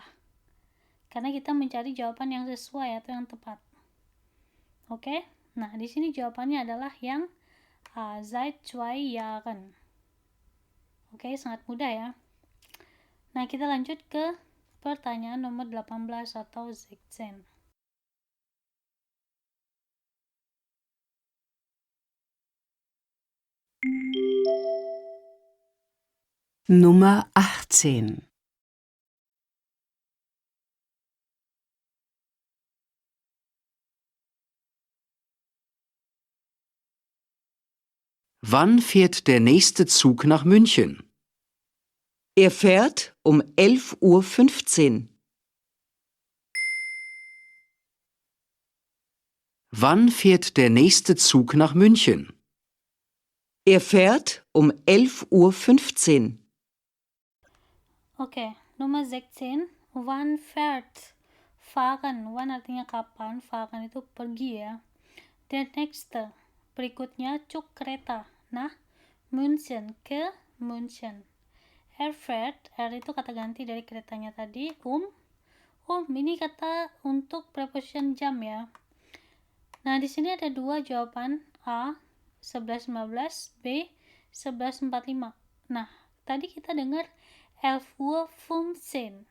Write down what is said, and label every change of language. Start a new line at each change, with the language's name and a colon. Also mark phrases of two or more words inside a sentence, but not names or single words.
Indonesian: Karena kita mencari jawaban yang sesuai atau yang tepat. Oke? Nah, di sini jawabannya adalah yang
German: seit 2 Jahren.
Indonesian: Oke, sangat mudah ya. Nah, kita lanjut ke pertanyaan nomor 18 atau 16.
German: Nummer 18. Wann fährt der nächste Zug nach München? Er fährt um 11:15 Uhr. Wann fährt der nächste Zug nach München? Er fährt um 11:15 Uhr.
Indonesian: Oke, nomor 16.
German: Wann fährt? Fahren.
Indonesian: Wann artinya kapan, fahren itu pergi ya.
German: Der nächste.
Indonesian: Berikutnya cuk kereta. Nah, München, ke München.
German: Er fährt,
Indonesian: R itu kata ganti dari keretanya tadi. Ini kata untuk preposition jam ya. Nah, di sini ada dua jawaban, A 11.15, B 11.45. Nah, tadi kita dengar 11.15.